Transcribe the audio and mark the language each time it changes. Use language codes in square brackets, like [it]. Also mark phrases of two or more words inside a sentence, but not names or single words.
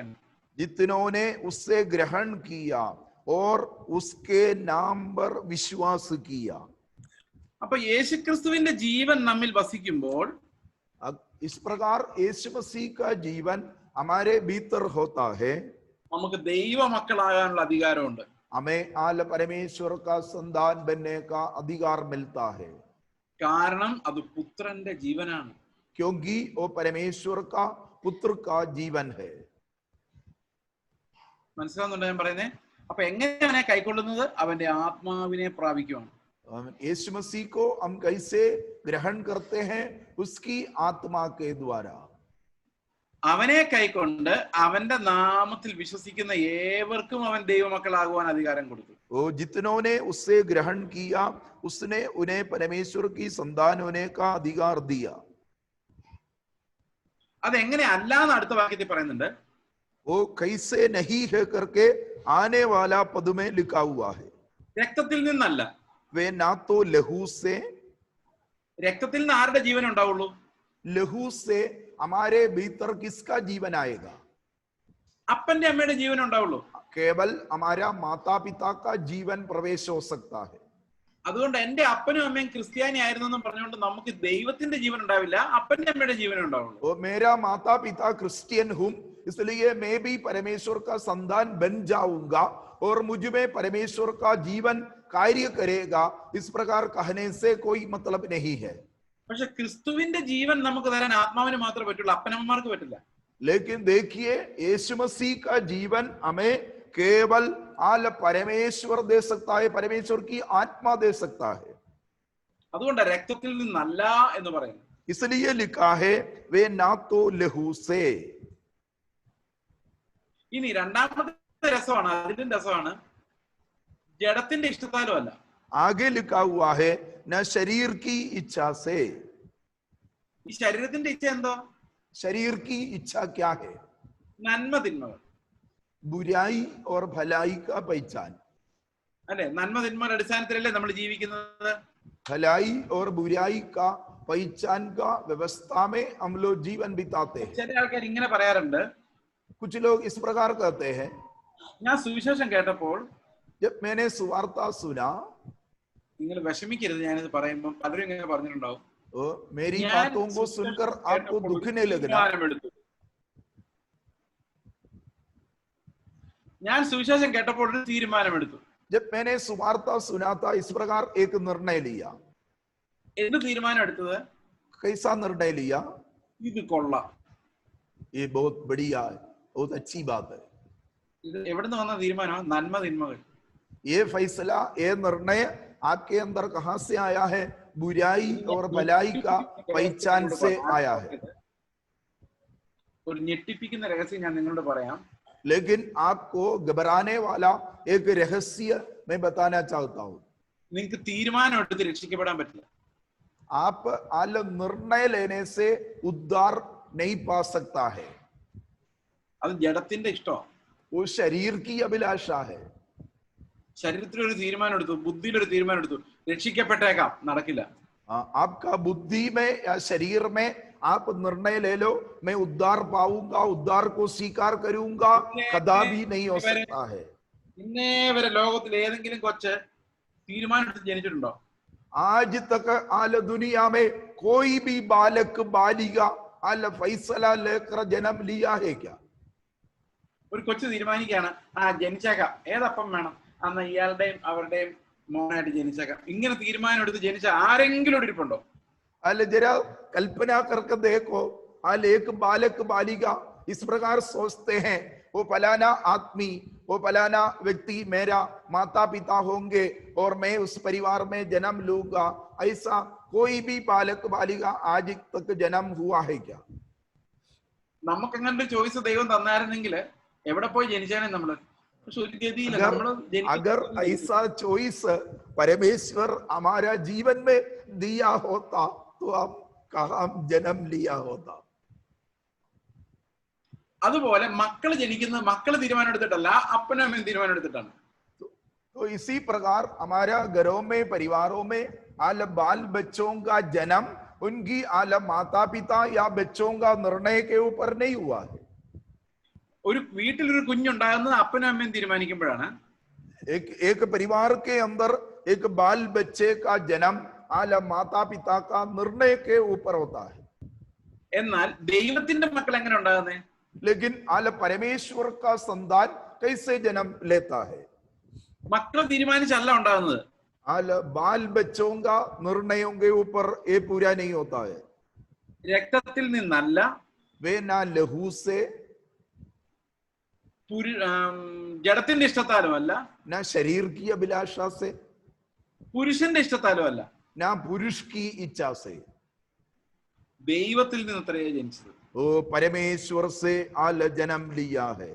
[hi] जितनों ने उससे ग्रहण किया और उसके नाम पर विश्वास किया। [ml] അപ്പൊ യേശുക്രിസ്തുവിന്റെ ജീവൻ നമ്മിൽ വസിക്കുമ്പോൾ [hi] इस प्रकार यीशु मसीह का जीवन हमारे भीतर होता है, [ml] നമുക്ക് ദൈവ മക്കളാകാനുള്ള അധികാരമുണ്ട്. [hi] हमें आल परमेश्वर का संतान बनने का अधिकार मिलता है, [ml] കാരണം അത് പുത്രന്റെ ജീവനാണ്. [hi] क्योंकि वो परमेश्वर का पुत्र का जीवन है। [ml] മനസ്സിലാവുന്നുണ്ടോ ഞാൻ പറയുന്നത്? അപ്പൊ എങ്ങനെയാണ് കൈക്കൊള്ളുന്നത്? അവന്റെ ആത്മാവിനെ പ്രാപിക്കുവാണ്. [hi] यीशु मसीह को हम कैसे ग्रहण करते हैं? उसकी आत्मा के द्वारा। [ml] അവനെ കൈക്കൊണ്ട് അവന്റെ നാമത്തിൽ വിശ്വസിക്കുന്ന ഏവർക്കും അവൻ ദൈവമക്കളാകുവാൻ അധികാരം കൊടുത്തു. [hi] वो जितनों ने उससे ग्रहण किया उसने उन्हें परमेश्वर की संतान होने का अधिकार दिया। [ml] അതെങ്ങനെ അല്ലാന്ന് അടുത്ത വാക്യത്തിൽ പറയുന്നുണ്ട്. [hi] वो कैसे नहीं है करके आने वाला पद में लिखा हुआ है। [ml] രക്തത്തിൽ നിന്നല്ല. [hi] वे ना तो लहू से, [ml] രക്തത്തിൽ നിന്ന് ആരുടെ ജീവൻ ഉണ്ടാവുള്ളൂ? [hi] लहू से हमारे भीतर किसका जीवन आएगा? [ml] അപ്പന്റെ അമ്മയുടെ ജീവൻ ഉണ്ടാവുള്ളൂ. [hi] केवल हमारा माता पिता का जीवन प्रवेश हो सकता है। [ml] അതുകൊണ്ട് എന്റെ അപ്പനും അമ്മയും ക്രിസ്ത്യാനി ആയിരുന്നെന്നും പറഞ്ഞുകൊണ്ട് നമുക്ക് ദൈവത്തിന്റെ ജീവൻ ഉണ്ടാവില്ല, അപ്പന്റെ അമ്മയുടെ ജീവൻ ഉണ്ടാവുള്ളൂ. [hi] वो मेरा माता पिता क्रिश्चियन हूं इसलिए मैं भी परमेश्वर का संतान बन जाऊंगा और मुझ में परमेश्वर का जीवन कार्य करेगा, इस प्रकार कहने से कोई मतलब नहीं है। [ml] പക്ഷെ ക്രിസ്തുവിന്റെ ജീവൻ നമുക്ക് തരാൻ ആത്മാവിന് മാത്രമേ പറ്റുള്ളൂ, അപ്പനമ്മമാർക്ക് പറ്റില്ല. [hi] लेकिन देखिए यीशु मसीह का जीवन हमें केवल आल परमेश्वर दे सकता है, परमेश्वर की आत्मा दे सकता है। [ml] അതുകൊണ്ട് രക്തത്തിൽ നിന്നല്ല എന്ന് പറയുന്നു. [hi] इसलिए लिखा है वे ना तो लहू से। [ml] ഇനി രണ്ടാമത്തെ രസമാണ്, അതിലും രസമാണ്, ജഡത്തിന്റെ ഇഷ്ടത്താലും അല്ല. [hi] आगे लिखा हुआ है न शरीर की इच्छा से। [ml] ഈ ശരീരത്തിന്റെ ഇച്ഛ എന്തോ? [hi] शरीर की इच्छा क्या है? [ml] നന്മ തിന്മകൾ. [hi] बुराई और भलाई का पहचान। [ml] അല്ലെ, നന്മ തിന്മയുടെ അടിസ്ഥാനത്തിലല്ലേ നമ്മൾ ജീവിക്കുന്നത്? [hi] भलाई और बुराई का पहचान का व्यवस्था में हम लोग जीवन बिताते हैं। [ml] ചില ആൾക്കാർ ഇങ്ങനെ പറയാറുണ്ട്, [hi] कुछ लोग इस प्रकार कहते हैं, [ml] ഞാൻ സുവിശേഷം കേട്ടപ്പോൾ, [hi] जब मैंने सुवार्ता सुना, [ml] നിങ്ങൾ വിഷമിക്കരുത് ഞാനിത് പറയുമ്പോൾ, പലരും ഇങ്ങനെ പറഞ്ഞിട്ടുണ്ടാവും, [hi] तो मेरी बातों को सुनकर आपको दुखने लगना। [ml] ഞാൻ സുവിശേഷം കേട്ടപ്പോൾ ഒരു തീരുമാനമെടുത്തു. [hi] जब मैंने सुवार्ता सुना था इस प्रकार एक निर्णय लिया। [ml] എന്ത് തീരുമാനം എടുത്തത്? [hi] कैसा निर्णय लिया? [ml] ഇത് കൊള്ളാം, [hi] ये बहुत बढ़िया है, बहुत अच्छी बात है। [ml] ഇത് എവിടുന്ന് വന്ന തീരുമാനം? നന്മ തിന്മകൾ. [hi] ये फैसला, ये निर्णय आपके अंदर कहां से आया है? बुराई और भलाई का पहचान से आया है। [ml] ഒരു ഞെട്ടിപ്പിക്കുന്ന രഹസ്യം ഞാൻ നിങ്ങളോട് പറയാം. [hi] लेकिन आपको घबराने वाला एक रहस्य मैं बताना चाहता हूं। [ml] നിങ്ങൾക്ക് തീരുമാനം എടുത്ത് രക്ഷിക്കപ്പെടാൻ പറ്റില്ല. [hi] आप आल निर्णय लेने से उद्धार नहीं पा सकता है। [ml] അത് ജഡത്തിന്റെ ഇഷ്ടം. [hi] वो शरीर की अभिलाषा है। [ml] ശരീരത്തിൽ ഒരു തീരുമാനം എടുത്തു, ബുദ്ധിയിൽ ഒരു തീരുമാനം എടുത്തു, രക്ഷിക്കപ്പെട്ടേക്കാം, നടക്കില്ല. [hi] आपका बुद्धि में या शरीर में आप निर्णय ले लो, मैं उद्धार पाऊंगा, उद्धार को स्वीकार करूंगा, कदापि नहीं हो सकता है। [ml] ഇന്നേ വരെ ലോകത്തിൽ ഏതെങ്കിലും കൊച്ച് തീരുമാനം എടുത്ത് ജനിച്ചിട്ടുണ്ടോ? [hi] आज तक आल दुनिया में कोई भी बालक बालिका आल फैसला लेकर जन्म लिया है क्या? [ml] ഒരു കൊച്ചു തീരുമാനിക്കുകയാണ്, ജനിച്ചേക്കാം, ഏതപ്പം വേണം, അന്ന് ഇയാളുടെയും അവരുടെയും മോനായിട്ട് ജനിച്ചേക്കാം, ഇങ്ങനെ തീരുമാനം എടുത്ത് ജനിച്ച ആരെങ്കിലും ഇരിപ്പുണ്ടോ? [hi] आल जरा कल्पना करके देखो, आल एक बालक बालिका इस प्रकार सोचते हैं, वो फलाना आदमी, वो फलाना व्यक्ति मेरा माता पिता होंगे और मैं उस परिवार में जन्म लूंगा, ऐसा कोई भी बालक बालिका आज तक जन्म हुआ है क्या? [ml] നമുക്ക് അങ്ങനെ ഒരു ചോയ്സ് ദൈവം തന്നായിരുന്നെങ്കിൽ എവിടെ പോയി ജനിച്ചാലും നമ്മള്? [hi] अगर ऐसा चॉइस परमेश्वर हमारा जीवन में दिया होता तो आप कहाँ जन्म लिया होता? [ml] അതുപോലെ മക്കള് ജനിക്കുന്നത് മക്കള് തീരുമാനം എടുത്തിട്ടല്ല, അപ്പനും അമ്മയും തീരുമാനം എടുത്തിട്ടാണ്. [hi] तो इसी प्रकार हमारा घरों में, परिवारों में आल बाल बच्चों का जन्म उनकी आल माता पिता या बच्चों का निर्णय के ऊपर नहीं हुआ है। [ml] ഒരു വീട്ടിലൊരു കുഞ്ഞുണ്ടാകുന്നത് അപ്പനും അമ്മയും തീരുമാനിക്കുമ്പോഴാണ്. [hi] एक परिवार के अंदर एक बाल बच्चे का जन्म आल माता पिता का निर्णय के ऊपर होता है। [ml] എന്നാൽ ദൈവത്തിന്റെ മക്കൾ എങ്ങനെ ഉണ്ടാകുന്നേ? [hi] लेकिन आल परमेश्वर का संतान कैसे जन्म लेता है? [ml] മക്കൾ തീരുമാനിച്ചല്ല ഉണ്ടാകുന്നത്. [hi] आल बाल बच्चों का निर्णयों के ऊपर ये पूरा नहीं होता है। [ml] രക്തത്തിൽ നിന്നല്ല, [hi] वे ना लहू से, [ml] ജഡത്തിന്റെ ഇഷ്ടത്താലും അല്ല, [hi] ना शरीर की अभिलाषा से, [ml] പുരുഷന്റെ ഇഷ്ടത്താലും അല്ല, [hi] ना पुरुष की इच्छा से, [ml] ദൈവത്തിൽ നിന്ന് അത്രയേ ജനിച്ചത്. [hi] वो परमेश्वर से आल जन्म लिया है।